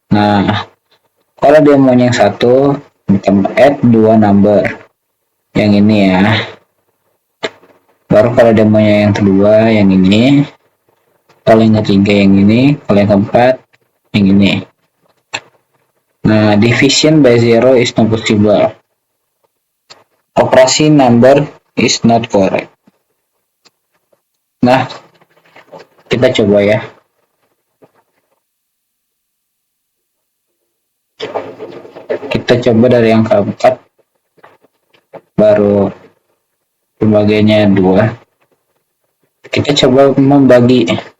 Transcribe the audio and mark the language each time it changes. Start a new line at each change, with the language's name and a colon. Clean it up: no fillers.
Indonesian: Nah kalau dia mau yang 1 ditambah
English: add 2 number
Indonesian: yang ini ya, baru kalau dia mau yang kedua yang ini, kalau yang ketiga yang ini, kalau yang keempat yang ini.
English: Nah division by 0 is not possible, operasi number is not correct.
Indonesian: Nah kita coba ya, kita coba dari yang keempat, baru pembagiannya 2, kita coba membagi.